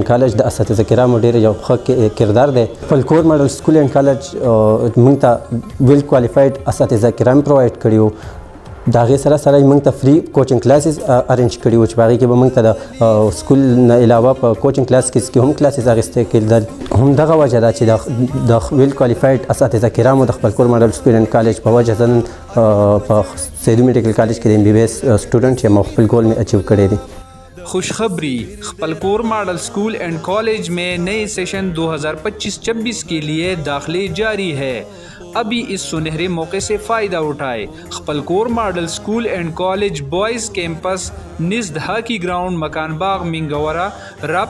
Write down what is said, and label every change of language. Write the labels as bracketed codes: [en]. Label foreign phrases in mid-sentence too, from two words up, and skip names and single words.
[ps] کالج د اساتذه کرامو ډېر یو ښه کردار دی خپل کور ماډل سکول اینډ کالج موږ ته [en] well qualified [ps] اساتذه کرام پرووایډ کړي وو د هغې سره سره موږ ته [en] free coaching classes [ps] ارینج کړي وو چې په هغې کې به موږ ته د سکول نه علاوه په [en] coaching class [ps] کې هم کلاسز اخیستی کېدل همدغه وجه ده چې د [en] well qualified [ps] اساتذه کرامو د خپل کور ماډل سکول اینډ کالج په وجه زه نن په سیدو میډیکل کالج کې د MBBS سټوډنټ یم او خپل گول مې اچیو کړی دی [ur] خوشخبری خپلکور ماڈل سکول اینڈ کالج میں نئے سیشن 2025-26 کے لیے داخلے جاری ہے. ابھی اس سنہرے موقع سے فائدہ اٹھائے۔ خپلکور ماڈل سکول اینڈ کالج بوائز کیمپس نزد ہاکی گراؤنڈ مکان باغ مینگورہ.